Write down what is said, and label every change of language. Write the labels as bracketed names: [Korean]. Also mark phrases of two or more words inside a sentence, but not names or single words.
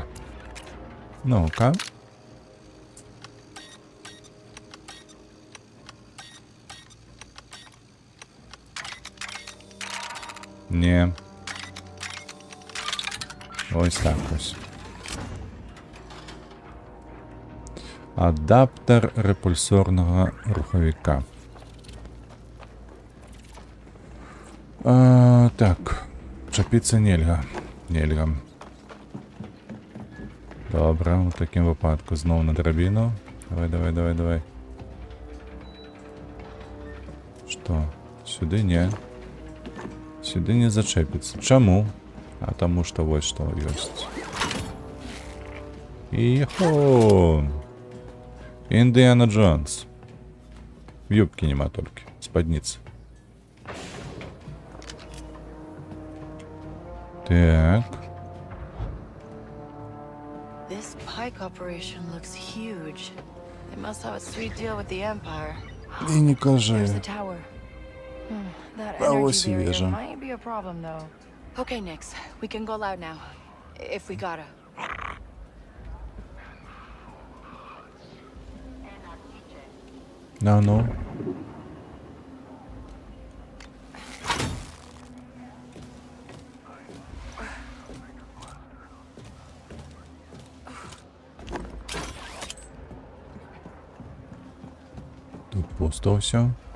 [Ukrainian] Ну-ка. Не. Ось так ось. Адаптер репульсорного руховика. Так. [Belarusian] Чапіться нельга. Нельга. [Ukrainian] Добре, у таким випадку знову на драбіну. Давай. Що? Сюди ні. Сюди не зачепиться. Чому? А тому що ось що есть. Іхо! Індіана Джонс. В юбке нема тільки. Спадниці. Так. [English] This pike operation looks huge. They must have a sweet deal with the Empire. [Ukrainian] І не кажи. [English] There's the tower. That [Ukrainian] А ось [English] energy [Ukrainian] і [English] barrier [Ukrainian] вежа. [English] might be a problem, though. Okay, Nix, we can go loud now. If we gotta. [Ukrainian] Ну. Тут пусто все.